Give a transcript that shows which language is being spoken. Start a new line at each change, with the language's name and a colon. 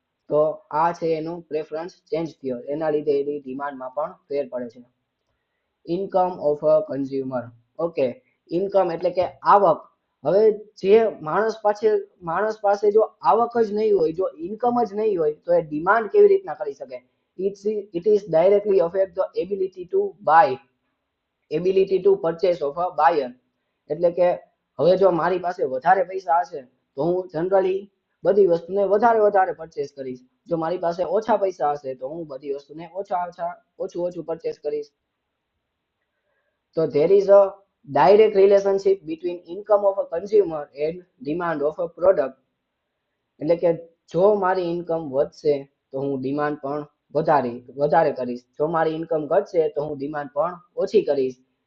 Gujarati: તો આ છે એનું પ્રેફરન્સ ચેન્જ થયો, એના લીધે એની ડિમાન્ડમાં પણ ફેર પડે છે. Income of a consumer. Okay, income એટલે કે આવક. હવે જે માણસ પાસે જો આવક જ નહીં હોય, જો ઇન્કમ જ નહીં હોય, તો એ ડિમાન્ડ કેવી રીતના કરી શકે?
English: It is directly affect the ability to buy, ability to purchase of a buyer.
Gujarati: એટલે કે હવે જો મારી પાસે વધારે પૈસા હશે તો હું જનરલી બધી વસ્તુને વધારે પરચેસ કરીશ. જો મારી પાસે ઓછા પૈસા હશે તો હું બધી વસ્તુને ઓછું પરચેસ કરીશ.
English: So there is a direct relationship between income of a consumer and demand of a product.
Gujarati: એટલે કે જો મારી ઇન્કમ વધશે તો હું ડિમાન્ડ પણ વધારે કરીશ. જો મારી ઇન્કમ ઘટશે તો હું ડિમાન્ડ પણ ઓછી કરીશ.